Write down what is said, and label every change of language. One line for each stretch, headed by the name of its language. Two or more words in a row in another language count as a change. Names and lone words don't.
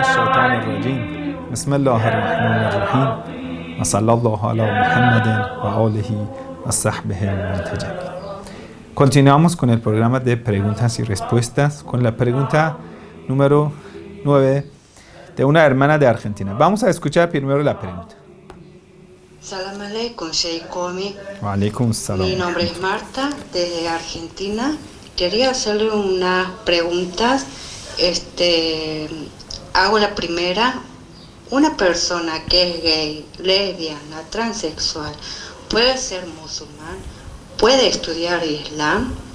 Arabic: الشيطان الرجيم بسم الله الرحمن الرحيم وصلى الله على محمد وآله وصحبه المنتجبين.
Spanish: Continuamos con el programa de preguntas y respuestas con la pregunta número 9 de una hermana de Argentina. Vamos a escuchar primero la pregunta.
Arabic: سلام عليكم, Sheikh Komi. وعليكم السلام.
Spanish: Mi nombre es Marta, desde Argentina. Quería hacerle unas preguntas. Hago la primera. Una persona que es gay, lesbiana, transexual, ¿puede ser musulmán? ¿Puede estudiar Islam?